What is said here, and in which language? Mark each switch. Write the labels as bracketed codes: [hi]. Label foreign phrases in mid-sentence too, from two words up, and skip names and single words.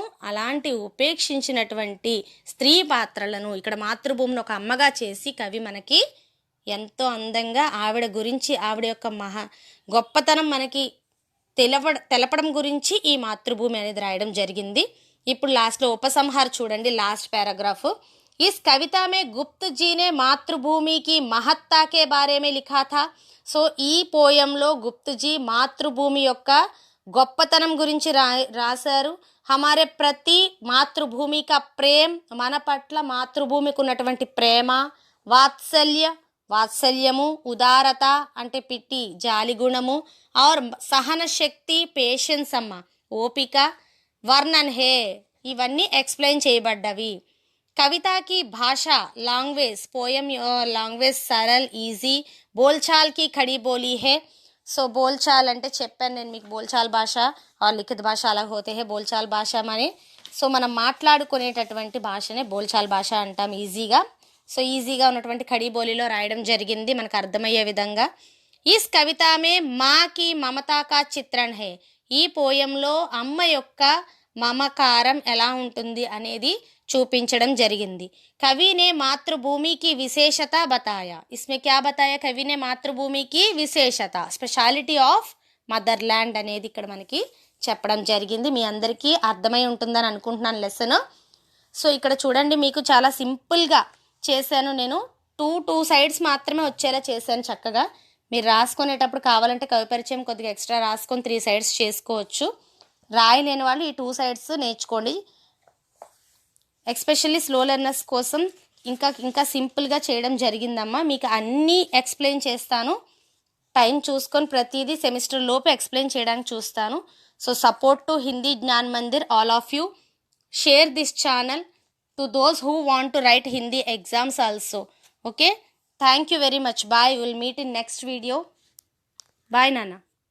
[te] అలాంటి ఉపేక్షించినటువంటి స్త్రీ పాత్రలను ఇక్కడ మాతృభూమిని ఒక అమ్మగా చేసి కవి మనకి ఎంతో అందంగా ఆవిడ గురించి, ఆవిడ యొక్క గొప్పతనం మనకి తెలపడం గురించి ఈ మాతృభూమి అనేది రాయడం జరిగింది. ఇప్పుడు లాస్ట్లో ఉపసంహార చూడండి, [en] last paragraph. [hi] इस कविता में गुप्त जी ने मातृभूमि की महत्ता के बारे में लिखा था. [te] సో ఈ పోయంలో గుప్తజీ మాతృభూమి యొక్క గొప్పతనం గురించి రాశారు. [hi] हमारे प्रति मातृभूमि का प्रेम, [te] మన పట్ల మాతృభూమికి ఉన్నటువంటి ప్రేమ, వాత్సల్యము, ఉదారత అంటే పిట్టి జాలి గుణము, और సహన శక్తి పేషెన్స్ అమ్మ ఓపిక, [hi] वर्णन है [te] ఇవన్నీ ఎక్స్ప్లెయిన్ చేయబడ్డవి. [hi] कविता की भाषा [en] language, poem language [hi] सरल ఈజీ, बोलचाल की खड़ी बोली है. [te] సో బోల్చాల్ అంటే చెప్పాను నేను మీకు, బోల్చాల్ భాష [hi] और लिखित [te] భాష [hi] अलग होते हैं. [te] బోల్చాల్ భాష మనే సో మనం మాట్లాడుకునేటటువంటి భాషనే బోల్చాల్ భాష అంటాం ఈజీగా. సో ఈజీగా ఉన్నటువంటి ఖడీ బోలీలో రాయడం జరిగింది మనకు అర్థమయ్యే విధంగా. [hi] इस कविता में माँ की ममता का चित्रण है. [te] ఈ పోయంలో అమ్మ యొక్క మమకారం ఎలా ఉంటుంది అనేది చూపించడం జరిగింది. [hi] कवि ने मातृभूमि की विशेषता बताया. इसमें क्या बताया? कवि ने मातृभूमि की विशेषता, [en] speciality of motherland [te] అనేది ఇక్కడ మనకి చెప్పడం జరిగింది. మీ అందరికీ అర్థమై ఉంటుందని అనుకుంటున్నాను లెసన్. సో ఇక్కడ చూడండి, మీకు చాలా సింపుల్గా చేశాను నేను. [en] two sides [te] మాత్రమే వచ్చేలా చేశాను చక్కగా. మీరు రాసుకునేటప్పుడు కావాలంటే కవి పరిచయం కొద్దిగా ఎక్స్ట్రా రాసుకొని 3 సైడ్స్ చేసుకోవచ్చు. రాయలేని వాళ్ళు ఈ 2 సైడ్స్ నేర్చుకోండి. [en] especially slow learners [te] కోసం ఇంకా సింపుల్గా చేయడం జరిగిందమ్మా. మీకు అన్నీ ఎక్స్ప్లెయిన్ చేస్తాను. టైం చూసుకొని ప్రతిదీ సెమిస్టర్ లోపు ఎక్స్ప్లెయిన్ చేయడానికి చూస్తాను. [en] So support to Hindi Gyan Mandir, all of you. Share this channel to those who want to write Hindi exams also. Okay, thank you very much. Bye. Will meet in next video. Bye నాన్న.